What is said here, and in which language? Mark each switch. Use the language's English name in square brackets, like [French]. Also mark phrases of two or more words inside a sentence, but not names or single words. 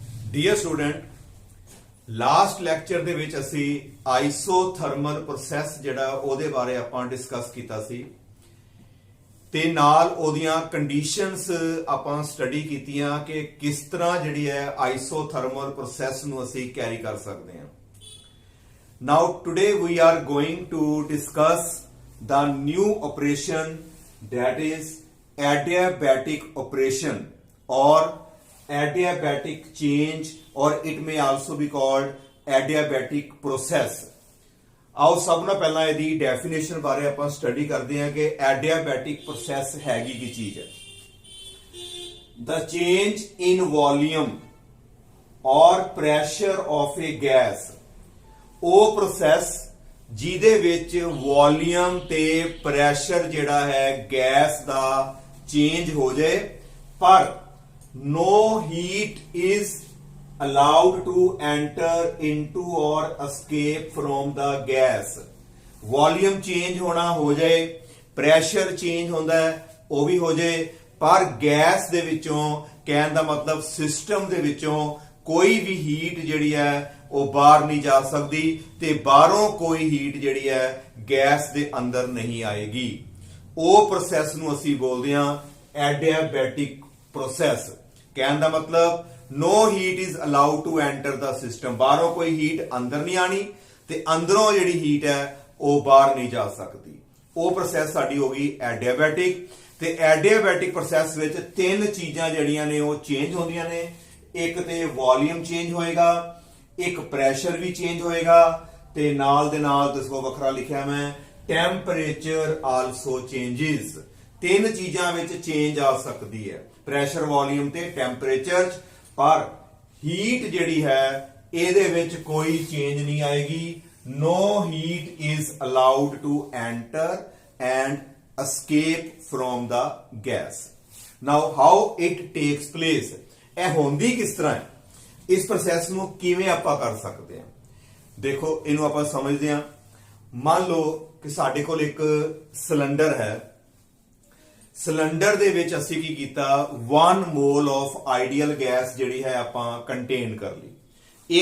[English] Dear student, last lecture [Punjabi] ਦੇ ਵਿੱਚ ਅਸੀਂ [English] isothermal process [Punjabi] ਜਿਹੜਾ ਉਹਦੇ ਬਾਰੇ ਆਪਾਂ ਡਿਸਕਸ ਕੀਤਾ ਸੀ ਤੇ ਨਾਲ ਉਹਦੀਆਂ ਕੰਡੀਸ਼ਨਸ ਆਪਾਂ ਸਟੱਡੀ ਕੀਤੀਆਂ ਕਿ ਕਿਸ ਤਰ੍ਹਾਂ ਜਿਹੜੀ ਹੈ [English] isothermal process [Punjabi] ਨੂੰ ਅਸੀਂ ਕੈਰੀ ਕਰ ਸਕਦੇ ਹਾਂ। [English] Now today we are going to discuss the new operation, that is adiabatic operation or adiabatic change, or it may also be called adiabatic process। [Hindi] आओ सब ना पहला यदि डेफिनेशन बारे ਆਪਾਂ स्टडी करते हैं कि [English] adiabatic process [Hindi] हैगी की चीज है। [English] The change in volume or pressure of a gas, [Punjabi] ਉਹ process ਜਿਹਦੇ ਵਿੱਚ ਵੋਲੀਅਮ ਤੇ ਪ੍ਰੈਸ਼ਰ ਜਿਹੜਾ ਹੈ ਗੈਸ ਦਾ ਚੇਂਜ ਹੋ ਜਾਏ, ਪਰ [English] no heat is allowed to enter into or escape from the gas। volume change [Punjabi] ਹੋਣਾ ਹੋ ਜਾਏ, [English] pressure change [Punjabi] ਹੁੰਦਾ ਹੈ ਉਹ ਵੀ ਹੋ ਜਾਏ, ਪਰ ਗੈਸ ਦੇ ਵਿੱਚੋਂ, ਕਹਿਣ ਦਾ ਮਤਲਬ ਸਿਸਟਮ ਦੇ ਵਿੱਚੋਂ ਕੋਈ ਵੀ ਹੀਟ ਜਿਹੜੀ ਹੈ ਉਹ ਬਾਹਰ ਨਹੀਂ ਜਾ ਸਕਦੀ ਤੇ ਬਾਹਰੋਂ ਕੋਈ ਹੀਟ ਜਿਹੜੀ ਹੈ ਗੈਸ ਦੇ ਅੰਦਰ ਨਹੀਂ ਆਏਗੀ। ਉਹ ਪ੍ਰੋਸੈਸ ਨੂੰ ਅਸੀਂ ਬੋਲਦੇ ਹਾਂ [English] adiabatic process. [Punjabi] ਕਹਿਣ ਦਾ ਮਤਲਬ [English] no heat is allowed to enter the system, [Punjabi] ਬਾਹਰੋਂ ਕੋਈ ਹੀਟ ਅੰਦਰ ਨਹੀਂ ਆਣੀ ਤੇ ਅੰਦਰੋਂ ਜਿਹੜੀ ਹੀਟ ਹੈ ਉਹ ਬਾਹਰ ਨਹੀਂ ਜਾ ਸਕਦੀ। ਉਹ ਪ੍ਰੋਸੈਸ ਸਾਡੀ ਹੋ ਗਈ ਐਡੀਆਬੈਟਿਕ। ਤੇ [English] adiabatic process [Punjabi] ਵਿੱਚ ਤਿੰਨ ਚੀਜ਼ਾਂ ਜਿਹੜੀਆਂ ਨੇ ਉਹ ਚੇਂਜ ਹੁੰਦੀਆਂ ਨੇ। ਇੱਕ ਤੇ [English] volume change [Punjabi] ਹੋਏਗਾ, ਇੱਕ ਪ੍ਰੈਸ਼ਰ ਵੀ ਚੇਂਜ ਹੋਏਗਾ ਤੇ ਨਾਲ ਦੇ ਨਾਲ ਦੱਸੋ ਵੱਖਰਾ ਲਿਖਿਆ ਮੈਂ [English] temperature also changes. [Punjabi] ਤਿੰਨ ਚੀਜ਼ਾਂ ਵਿੱਚ ਚੇਂਜ ਆ ਸਕਦੀ ਹੈ, ਪ੍ਰੈਸ਼ਰ, ਵੋਲੀਅਮ ਤੇ ਟੈਂਪਰੇਚਰ, ਪਰ ਹੀਟ ਜਿਹੜੀ ਹੈ ਇਹਦੇ ਵਿੱਚ ਕੋਈ ਚੇਂਜ ਨਹੀਂ ਆਏਗੀ। [English] no heat is allowed to enter and escape from the gas। now how it takes place, [Punjabi] ਇਹ ਹੁੰਦੀ ਕਿਸ ਤਰ੍ਹਾਂ ਹੈ, ਇਸ ਪ੍ਰੋਸੈਸ ਨੂੰ ਕਿਵੇਂ ਆਪਾਂ ਕਰ ਸਕਦੇ ਹਾਂ। ਦੇਖੋ ਇਹਨੂੰ ਆਪਾਂ ਸਮਝਦੇ ਹਾਂ। ਮੰਨ ਲਓ ਕਿ ਸਾਡੇ ਕੋਲ ਇੱਕ ਸਿਲੰਡਰ ਹੈ, ਸਿਲੰਡਰ ਦੇ ਵਿੱਚ ਅਸੀਂ ਕੀ ਕੀਤਾ, 1 [English] mole of ideal gas [Punjabi] ਜਿਹੜੀ ਹੈ ਆਪਾਂ ਕੰਟੇਨ ਕਰ ਲਈ।